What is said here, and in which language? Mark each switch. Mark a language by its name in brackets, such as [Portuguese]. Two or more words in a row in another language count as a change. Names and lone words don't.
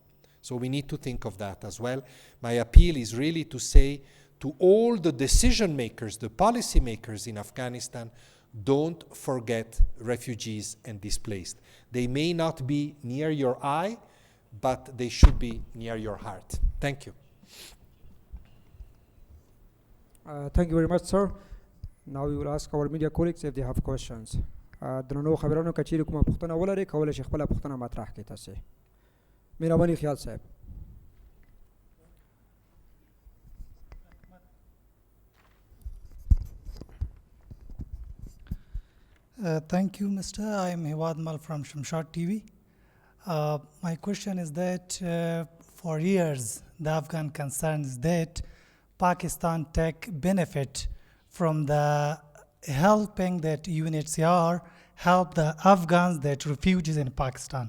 [English] So we need to think of that as well. My appeal is really to say to all the decision makers, the policy makers in Afghanistan, don't forget refugees and displaced. They may not be near your eye, but they should be near your heart. Thank you. Thank you very much, sir. Now we will ask our media colleagues if they have questions. [Pashto] درنو خبرانو کچېرې کومه پوښتنه ولرئ کولی شئ خپله پوښتنه مطرح کړئ تاسې. مهرباني خیال صاحب. [English] Thank you, Mr. I am Hiwad Mal from Shamshad TV. My question is that for years, the Afghan concern is that Pakistan take benefit from the helping that UNHCR help the Afghans that refugees in Pakistan.